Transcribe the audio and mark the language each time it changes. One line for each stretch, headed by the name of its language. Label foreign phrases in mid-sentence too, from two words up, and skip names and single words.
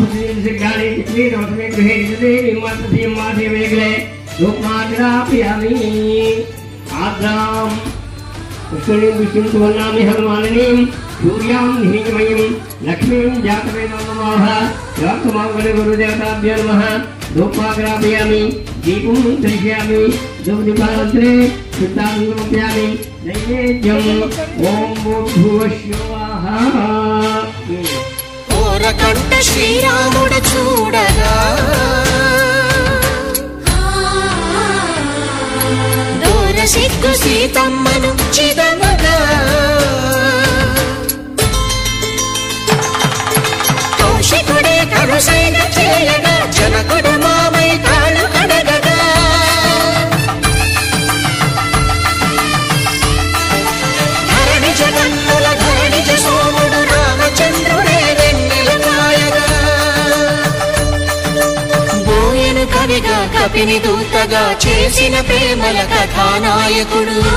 Sanskrit: सूर्यां निहितमयीं लक्ष्मीं जातवेदो नमः याक्तमागले गुरुदेवताभ्यो नमः धूपाग्रापयामि दीपं दर्शयामि धूपदीपानन्तरे शुद्धाङ्गमपयामि नैवेद्यम् ॐ भूर्भुवः स्वः
Telugu: ఓరకంట శ్రీరాముడు చూడగా దూర సిగ్గు సీతమ్మను చిదమగా కౌశికుడే కరుసైన చేయగా జనకుడు మామై కాళ్ళు కడగగా ధరణి జగన్నుల ధరణిజ సోముడు రామచంద్రుడే వెన్నెల కాయగా బోయను కవిగా కపిని దూతగా చేసిన ప్రేమల కథానాయకుడు